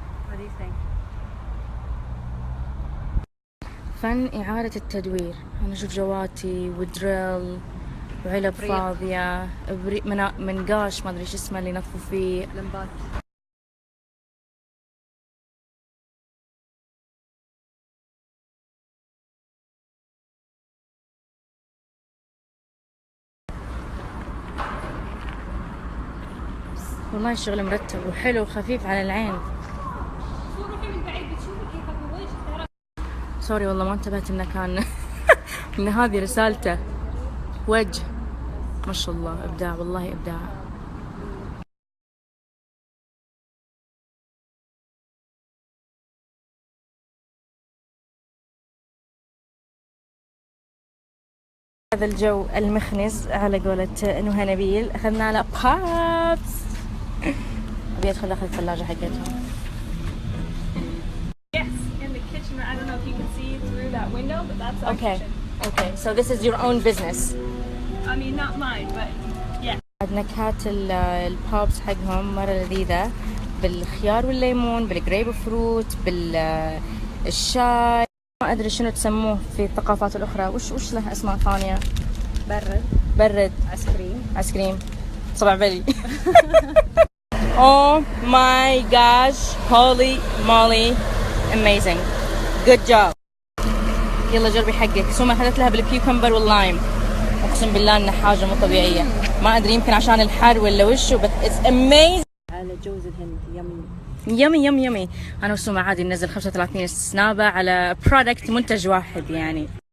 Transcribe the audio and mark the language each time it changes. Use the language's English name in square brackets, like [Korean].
[English] What do you think؟ [Arabic] فن إعادة التدوير. أنا أشوف جواتي ودريل وعلب فاضية، منقاش ما أدري إيش اسمه اللي ينظفوا فيه، لمبات. والله الشغل مرتب وحلو وخفيف على العين. سوري والله ما انتبهت انه كان ان هذه رسالته. وجه ما شاء الله، ابداع والله ابداع. هذا الجو المخنز على قولة نهى نبيل اخذنا له بابس. ابي ادخل داخل الثلاجة حقتهم. [English] Yes, in the kitchen. I don't know if you can see through that window, but that's our kitchen. Okay, so this is your own business. I mean, not mine, but yeah. [Arabic] نكهات البابس حقهم مرة لذيذة، بالخيار والليمون، بالجريب فروت، بالشاي. ما أدري شنو تسموه في الثقافات الأخرى. وش له أسماء ثانية؟ برد. عسكريم. صبع بلي. [English] Oh my gosh, holy moly, amazing, good job. [Arabic] يلا جربي حقك. سوما أخذت لها بالكيوكمبر واللايم، أقسم بالله إنها حاجة مو طبيعية. ما أدري يمكن عشان الحر ولا وشو، [English] but it's amazing. [Arabic] على جوز الهند يمي. أنا وسوما عادي ننزل 35 سنابة على برودكت، منتج واحد يعني.